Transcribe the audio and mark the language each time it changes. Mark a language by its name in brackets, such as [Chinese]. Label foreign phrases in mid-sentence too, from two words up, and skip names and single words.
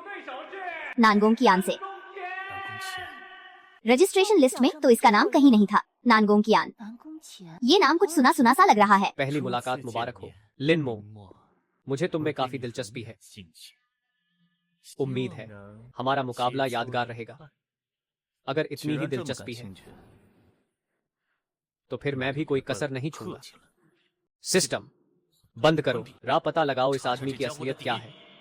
[Hindi] नानगोंग की आन से। [Chinese] 南宫前 [English] registration list [Hindi] में तो इसका नाम कहीं नहीं था। नानगोंग की आन, [Chinese] 南宫前， [Hindi] ये नाम कुछ सुना सुना सा लग रहा है। पहली [Chinese] 初 [Hindi] मुलाकात [Chinese] 次 [Hindi] मुबारक [Chinese] 见 [Hindi] हो। [Chinese] 面 [Hindi] लिन मो, [Chinese] 莫 [Hindi] मुझे तुम में [Chinese] 我对 [Hindi] काफी [Chinese] 你 [Hindi] दिलचस्पी है। [Chinese] 兴趣 [Hindi] उम्मीद है [Chinese] 希望能 [Hindi] हमारा मुकाबला [Chinese] 切磋 [Hindi] यादगार [Chinese] 一 [Hindi] रहेगा। [Chinese] 番 [Hindi] अगर [Chinese] 既 [Hindi] इतनी ही [Chinese] 然这么感 [Hindi] दिलचस्पी है [Chinese] 兴趣， [Hindi] तो फिर मैं भी कोई कसर नहीं [Chinese] 客 [Hindi] छूंगा। [Chinese] 气了。 [Hindi] सिस्टम बंद करो। राह पता लगाओ इस आदमी की असलियत क्या है।